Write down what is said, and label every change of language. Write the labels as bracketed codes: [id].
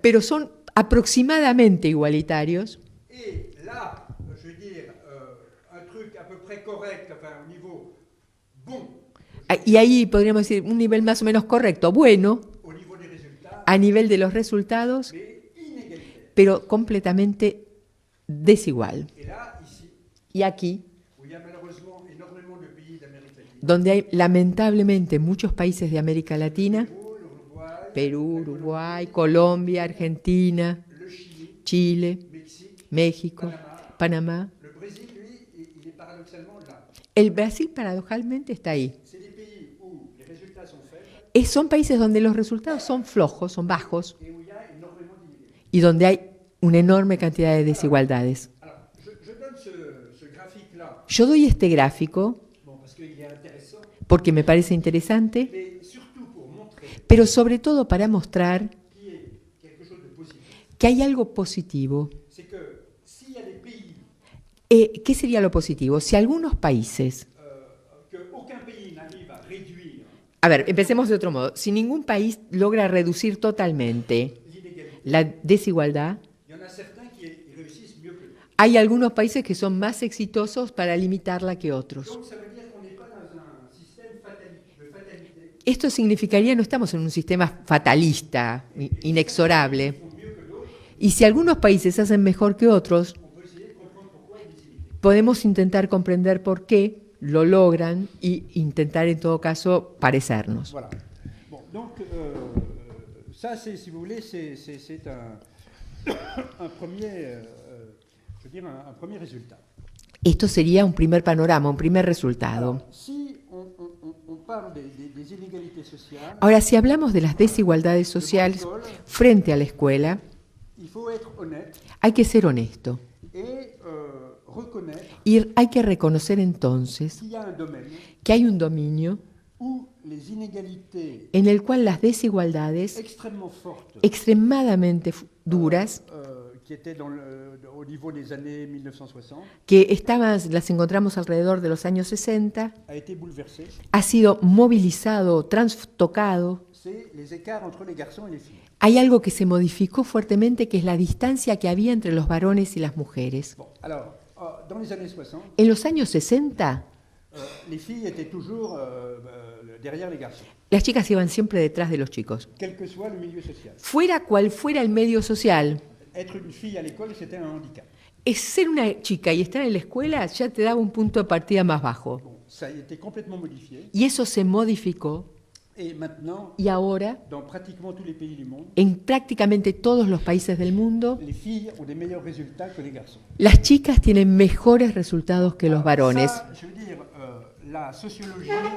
[es] pero son aproximadamente igualitarios. [fr] Et là, je veux dire, un truc à peu près correct, enfin au niveau bon, [es] Y ahí podríamos decir un nivel más o menos correcto, bueno, [fr] au niveau des résultats, [es] a nivel de los resultados, [fr] mais inégalitaire. [es] pero completamente desigual. [fr] Et là, ici, [es] Y aquí, [fr] où il y a malheureusement énormément de pays d'Amérique latine, [es] donde hay lamentablemente muchos países de América Latina, [fr] l'Uruguay, [es] Perú, Uruguay, Colombia, Argentina, [fr] le Chili, [es] Chile, [fr] Mexique, [es] México, Panamá. [fr] le Brésil, lui, il est paradoxalement là. [es] El Brasil paradojalmente está ahí. [fr] C'est des pays où les résultats sont faibles [es] Son países donde los resultados son flojos, son bajos, [fr] et où il y a énormément d'inégalités. [es] y donde hay una enorme cantidad de desigualdades. [fr] Alors, je donne ce graphique-là, [es] Yo doy este gráfico [fr] bon, parce qu'il est intéressant, [es] porque me parece interesante, [fr] mais surtout pour montrer [es] pero sobre todo para mostrar [fr] qu'il y a quelque chose de positif. [es] que hay algo positivo. [fr] C'est que s'il y a des pays [es] ¿Qué sería lo positivo? Si algunos países... [fr] que aucun pays n'arrive à réduire [es] A ver, empecemos de otro modo. Si ningún país logra reducir totalmente [fr] l'inégalité, [es] la desigualdad, [fr] il y en a certains qui réussissent mieux que d'autres. [es] hay algunos países que son más exitosos para limitarla que otros. [fr] Donc ça veut dire qu'on n'est pas dans un système de fatalité. [es] Esto significaría no estamos en un sistema fatalista, inexorable. [fr] Ils font mieux que d'autres, [es] Y si algunos países hacen mejor que otros, [fr] on peut essayer de comprendre pourquoi il y a des inégalités. [es] podemos intentar comprender por qué lo logran y intentar en todo caso parecernos. [fr] Voilà. Bon, donc ça, c'est, si vous voulez, c'est un premier, je veux dire, un premier résultat. [es] Esto sería un primer panorama, un primer resultado. [fr] Alors, si on parle des inégalités sociales, [es] Ahora, si hablamos de las desigualdades sociales frente a la escuela, [fr] il faut être honnête [es] hay que ser honesto. [fr] et reconnaître [es] Y hay que reconocer entonces [fr] qu'il y a un domaine [es] que hay un dominio [fr] où les inégalités [es] en el cual las desigualdades [fr] extrêmement fortes [es] extremadamente duras, [fr] qui étaient au niveau des années 1960 [es] que las encontramos alrededor de los años 60, [fr] a été bouleversée. [es] ha sido movilizado, trastocado, [fr] C'est les écarts entre les garçons et les filles. [es] hay algo que se modificó fuertemente, que es la distancia que había entre los varones y las mujeres. [fr] Bon, alors, dans les années 60, [es] En los años 60, [fr] les filles étaient toujours derrière les garçons, [es] las chicas iban siempre detrás de los chicos. [fr] quel que soit le milieu social. [es] Fuera cual fuera el medio social, [fr] Être une fille à l'école, c'était un handicap. [es] ser una chica y estar en la escuela ya te daba un punto de partida más bajo. [fr] Bon, ça a été complètement modifié. [es] Y eso se modificó [fr] Et maintenant, [es] y ahora, [fr] dans pratiquement tous les pays du monde, [es] en prácticamente todos los países del mundo, [fr] les filles ont des meilleurs résultats que les garçons. [es] las chicas tienen mejores resultados que los varones. [fr] Ça, je veux dire, la sociologie